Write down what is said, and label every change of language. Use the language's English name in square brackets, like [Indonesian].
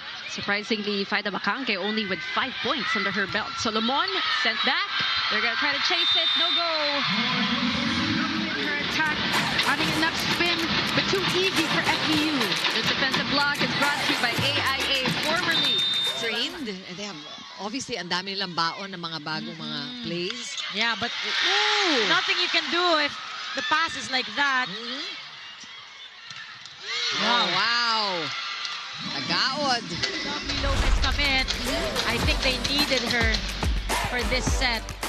[English] Surprisingly, Faida Bacanque only with 5 points under her belt. Solomon sent back. They're going to try to chase it. No go. Her attack, adding enough spin, but too easy for FEU. This defensive block is brought to you by AIA, formerly Trained. [Filipino] And they have, obviously, ang dami nilang baon ng mga bagong mga plays. [English] Yeah, but nothing you can do if the pass is like that. Oh, wow. Tagaod. Lovely Lopez come in. I think they needed her for this set.